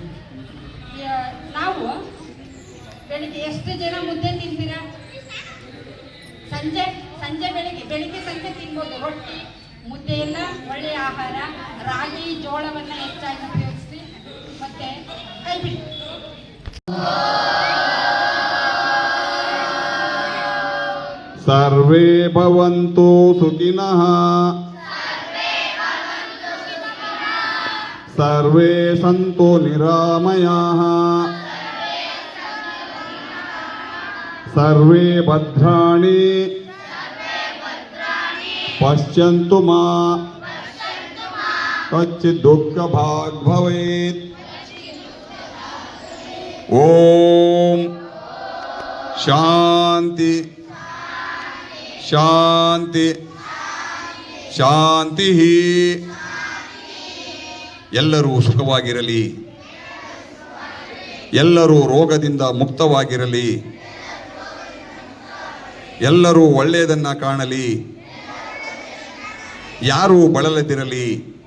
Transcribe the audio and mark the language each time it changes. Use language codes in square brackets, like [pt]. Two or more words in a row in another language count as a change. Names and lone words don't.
[kn] ನಾವು ಬೆಳಿಗ್ಗೆ ಎಷ್ಟು ಜನ ಮುದ್ದೆ ತಿಂತೀರಾ? ಸಂಜೆ ಬೆಳಿಗ್ಗೆ ಸಂಜೆ ತಿನ್ಬೋದು. ರೊಟ್ಟಿ ಮುದ್ದೆ ಎಲ್ಲ ಒಳ್ಳೆಯ ಆಹಾರ. ರಾಗಿ ಜೋಳವನ್ನು ಹೆಚ್ಚಾಗಿ ಉಪಯೋಗಿಸಿ. ಮತ್ತೆ ಕೈ ಬಿಡಿ. [sa] ಸರ್ವೇ ಭವಂತು ಸುಖಿನಃ, ಸರ್ವೇ ಸಂತು ನಿರಾಮಯಾಃ, ಸರ್ವೇ ಭದ್ರಾಣಿ ಪಶ್ಯಂತು ಮಾ ಕಚ್ಚಿತ್ ದುಃಖ ಭಾಗ್ ಭವೇತ್. ಓಂ ಶಾಂತಿ ಶಾಂತಿ ಶಾಂತಿ. [kn] ಎಲ್ಲರೂ ಸುಖವಾಗಿರಲಿ, ಎಲ್ಲರೂ ರೋಗದಿಂದ ಮುಕ್ತವಾಗಿರಲಿ, ಎಲ್ಲರೂ ಒಳ್ಳೆಯದನ್ನು ಕಾಣಲಿ, ಯಾರೂ ಬಳಲದಿರಲಿ.